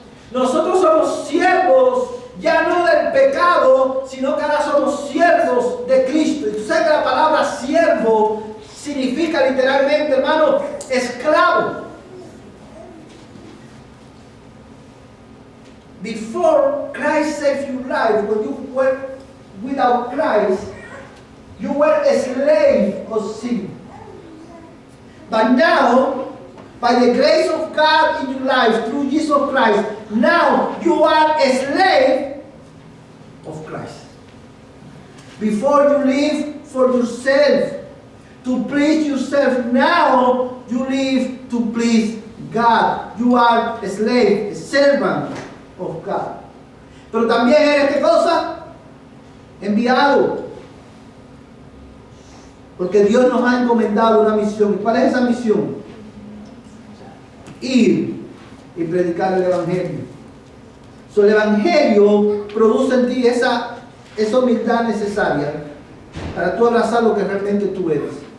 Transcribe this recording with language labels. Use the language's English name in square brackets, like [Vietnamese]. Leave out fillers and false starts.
[Spanish] Nosotros somos siervos ya no del pecado, sino que ahora somos siervos de Cristo. Y tú sabes que la palabra siervo significa literalmente, hermano, esclavo. [English] Before Christ saved your life, when you were without Christ, you were a slave of sin. But now, by the grace of God in your life through Jesus Christ, now you are a slave of Christ. Before you live for yourself, to please yourself, now you live to please God. You are a slave, a servant of God. [Spanish] Pero también eres, ¿qué cosa? Enviado. Porque Dios nos ha encomendado una misión. ¿Y cuál es esa misión? Ir y predicar el Evangelio. El Evangelio produce en ti esa humildad necesaria para tú abrazar lo que realmente tú eres.